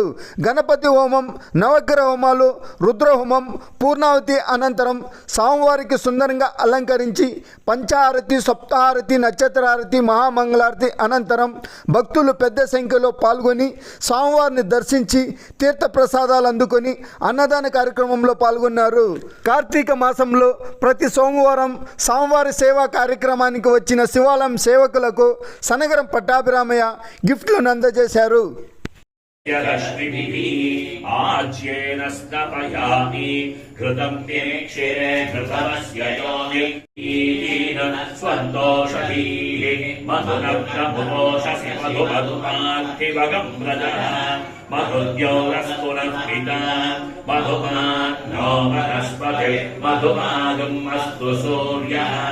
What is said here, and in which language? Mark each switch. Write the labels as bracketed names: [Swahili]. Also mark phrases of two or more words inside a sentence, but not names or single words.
[Telugu] గణపతి హోమం, నవగ్రహ హోమాలు, రుద్రహోమం, పూర్ణావతి అనంతరం స్వామివారికి సుందరంగా అలంకరించి పంచాహారతి, సప్తాహారతి, నక్షత్రహారతి, మహామంగళారతి అనంతరం భక్తులు పెద్ద సంఖ్యలో పాల్గొని స్వామివారిని దర్శించి తీర్థప్రసాదాలు అందుకొని అన్నదాన కార్యక్రమంలో పాల్గొన్నారు. కార్తీక మాసంలో ప్రతి సోమవారం స్వామివారి సేవా కార్యక్రమానికి వచ్చిన శివాలయం సేవకులకు సనగరం పట్టాభిరామయ్య గిఫ్ట్లను అందజేశారు. [Sanskrit] आज्येन स्नपयामि घृतं ते क्षीरे घृतमस्य योनिः स्वन्तोषधीः मधुनग्नमुपोषसि मधुमधुमान्तिवगं व्रजः मधुद्योरस्पुनःपिता मधुमान्नो वनस्पते मधुमागम् अस्तु सूर्यः